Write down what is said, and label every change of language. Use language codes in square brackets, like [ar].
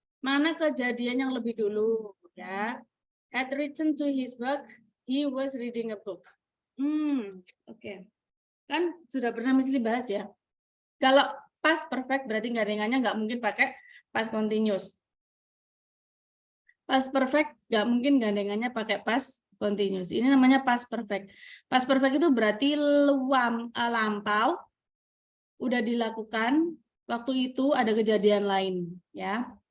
[id] Mana kejadian yang lebih dulu ya? [en] Had returned to his work, he was reading a book. [id] Oke. Kan sudah pernah mesti bahas ya. Kalau past perfect berarti gandengannya nggak mungkin pakai past continuous. Past perfect nggak mungkin gandengannya pakai past continuous. Ini namanya past perfect. Past perfect itu berarti lampau udah dilakukan, waktu itu ada kejadian lain ya.